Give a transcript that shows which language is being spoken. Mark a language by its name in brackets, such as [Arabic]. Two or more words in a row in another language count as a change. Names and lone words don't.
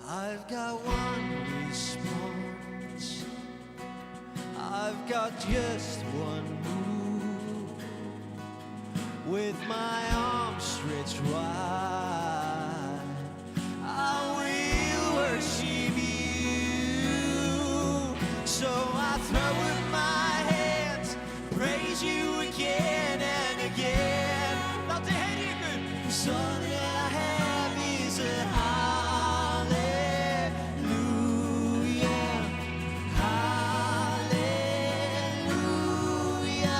[English] I've got one response, I've got just one move, with my arms stretched wide, I will worship you. So I throw up my hands, praise you again and again. [Icelandic] Látt þið heyra í ykkur. [English] 'Cause all that I have is a hallelujah, hallelujah.